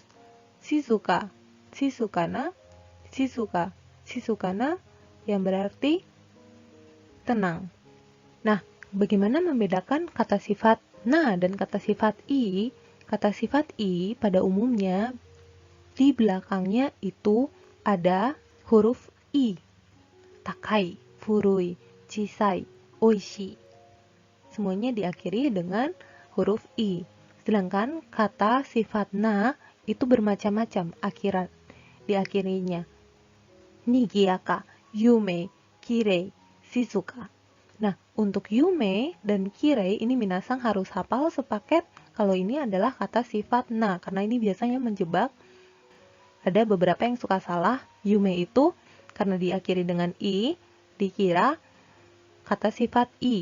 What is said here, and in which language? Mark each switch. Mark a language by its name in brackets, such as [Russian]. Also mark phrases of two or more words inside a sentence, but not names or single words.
[Indonesian] Shizukana yang berarti tenang. Nah, bagaimana membedakan kata sifat na dan kata sifat i? Kata sifat i pada umumnya di belakangnya itu ada huruf i. [Japanese] 高い、古い、小さい、美味しい. [Indonesian] Semuanya diakhiri dengan huruf i. Sedangkan kata sifat na itu bermacam-macam akhiran diakhirinya. [Japanese] にぎやか、夢、きれい、静か. [Indonesian] Nah, untuk yume dan kirei ini minasang harus hafal sepaket kalau ini adalah kata sifat na, karena ini biasanya menjebak. Ada beberapa yang suka salah, yume itu karena diakhiri dengan i, dikira kata sifat i.